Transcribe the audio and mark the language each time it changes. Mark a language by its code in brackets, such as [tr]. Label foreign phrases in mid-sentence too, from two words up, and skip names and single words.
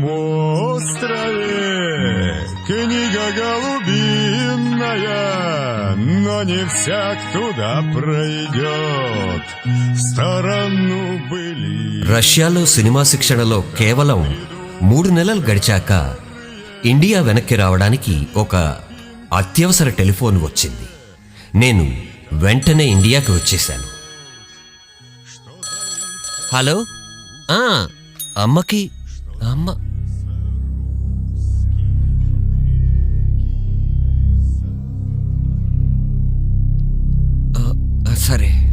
[ru] острове книга голубиная, но не всяк туда пройдет в сторону были. [te] రష్యాలో సినిమా శిక్షణలో కేవలం 3 నెలలు గడిచాక ఇండియా వెనక్కి రావడానికి ఒక అత్యవసర టెలిఫోన్ వచ్చింది. నేను వెంటనే ఇండియాకి వచ్చేశాను. హలో, అమ్మకి అమ్మ సరే.